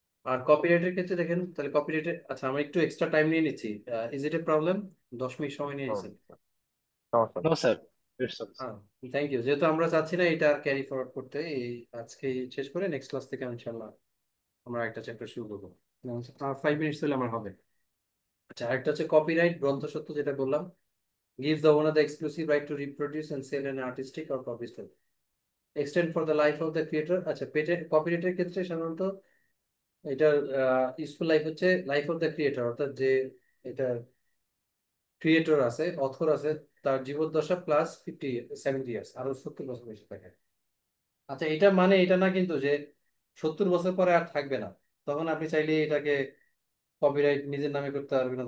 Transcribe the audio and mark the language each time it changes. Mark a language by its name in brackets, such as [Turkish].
[Bangla] আর কপিরাইটের ক্ষেত্রে দেখেন, তাহলে কপিরাইটের, আচ্ছা আমি একটু এক্সট্রা টাইম নিয়ে নিচ্ছি। [English] Is it a problem? [Bangla] 10 minute সময় নিয়ে নিচ্ছেন। সমস্যা [English] no [Bangla] নেই। [English] Sir, it's হ্যাঁ, thank you. [Bangla] যেহেতু আমরা চাচ্ছি না এটা ক্যারি ফরওয়ার্ড করতে, এই আজকে শেষ করে নেক্সট ক্লাস থেকে ইনশাল্লাহ আমরা একটা চ্যাপ্টার শুরু করবো। 5 মিনিটস হলে আমার হবে। আচ্ছা, আরেকটা হচ্ছে কপিরাইট গ্রন্থস্বত্ব, যেটা বললাম, [English] gives the owner the exclusive right to reproduce and sell an artistic or published work, extend for the life of the creator। [Bangla] আচ্ছা, কপিরাইটের ক্ষেত্রে সাধারণত এটার ইউজফুল লাইফ হচ্ছে লাইফ অফ দ্য ক্রিয়েটর, অর্থাৎ যে এটা ক্রিয়েটর আছে, অথর আছে, তার জীবদ্দশা প্লাস 70 ইয়ার্স, আরো 70 বছর বেশি থাকে। আচ্ছা, এটা মানে এটা না কিন্তু যে 70 বছর পরে আর থাকবে না, তখন আপনি চাইলে এটাকে কপিরাইট নিজের নামে করতে পারবেন না।